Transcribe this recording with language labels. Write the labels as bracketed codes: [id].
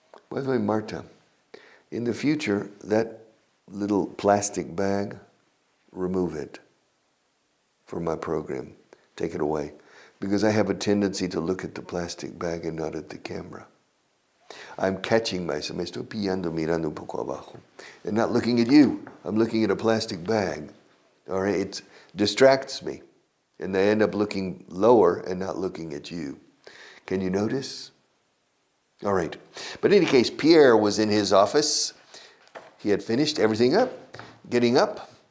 [en] By the way, Marta, in the future, that little plastic bag, remove it from my program. Take it away. Because I have a tendency to look at the plastic bag and not at the camera. I'm catching myself. [es] Me estoy pillando, mirando un poco abajo. [en] And not looking at you. I'm looking at a plastic bag. All right? It distracts me. And I end up looking lower and not looking at you. Can you notice? All right. But in any case, Pierre was in his office. He had finished everything up. Getting up.